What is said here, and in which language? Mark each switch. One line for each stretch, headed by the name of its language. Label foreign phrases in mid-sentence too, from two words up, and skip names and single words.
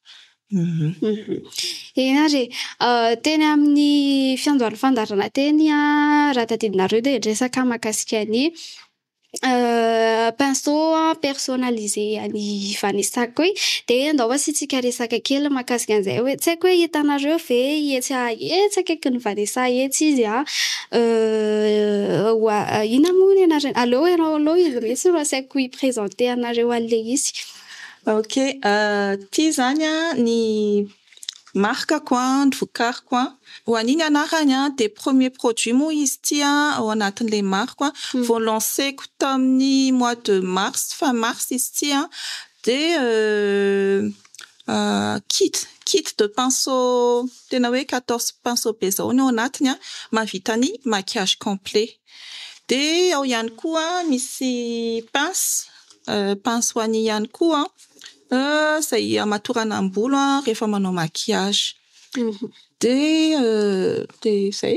Malagasy: Enare teny amin'ny fiandohany fandarana teny raha tadidinareo de resaka mahakasika ny
French: pinceau personnalisé
Malagasy: any Vanessa de andao asitsika resaka kely mahakasika an'izay hoe tsy haiko hoe hitanareo ve etsy akaiky ny Vanessa etsy izy ina moa ny anarany allo aloha izy mihitsy no asaiko hiprésenter anareo an'le izy. Ok, ty zany ny markako ny vokariko ho an'iny anarany de
French: premier produit
Malagasy: moa izy ty ao anatin'le marko vao lanceko tamin'ny
French: mois de mars fin mars
Malagasy: izy ty de
French: kit de pinceau
Malagasy: tena hoe 14 pinceau be zao ny ao anatiny mahavita ny
French: maquillage complet
Malagasy: de ao ihany koa misy pince ho an'ny ihany koa zay amatorana am-bolo rehefa manao maquillage de zay.